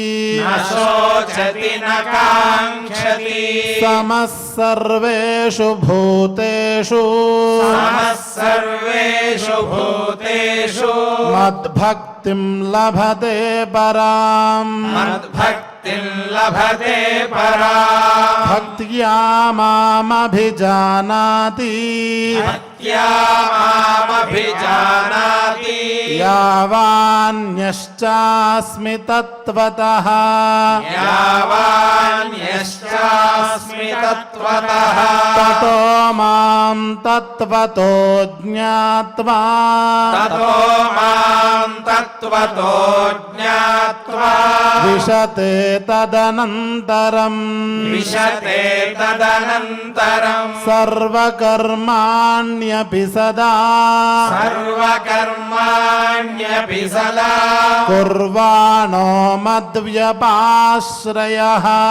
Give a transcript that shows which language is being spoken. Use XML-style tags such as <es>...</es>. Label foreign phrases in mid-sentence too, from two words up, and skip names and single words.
<sa>సమః సర్వేషు భూతేషు మద్భక్తిం లభతే పరాం భక్త్యా మామభిజానాతి యావాన్యశ్చాస్మి తత్వతః తతో మాం తత్వతో జ్ఞాత్వా విశతే తదనంతరం సర్వకర్మాణ్యపి సదా కుర్వాణో మద్వ్యపాశ్రయః</sa>